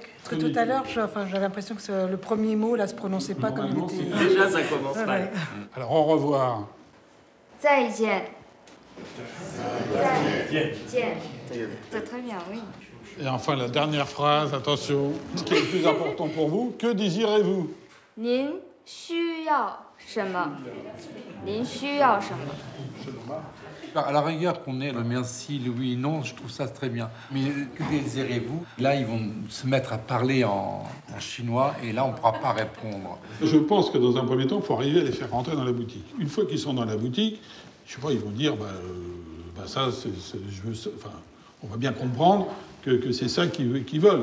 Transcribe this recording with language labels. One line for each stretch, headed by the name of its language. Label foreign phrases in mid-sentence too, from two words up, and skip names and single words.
French: Parce que tout à l'heure, j'avais l'impression que le premier mot là se prononçait pas comme il était. Déjà, ça commence mal. Alors, au revoir.
Chinese: 再见.
French: C'est très bien, oui. Et enfin, la dernière phrase, attention, ce qui est le plus important pour vous, que désirez-vous?
Chinese: 您需要什么? 您需要什么?
French: À la rigueur qu'on ait le merci, le oui, non, je trouve ça très bien. Mais que désirez-vous? Là, ils vont se mettre à parler en chinois et là, on ne pourra pas répondre. Je pense que dans un premier temps, il faut arriver à les faire rentrer dans la boutique. Une fois qu'ils sont dans la boutique, je sais pas, ils vont dire, on va bien comprendre que c'est ça qu'ils veulent.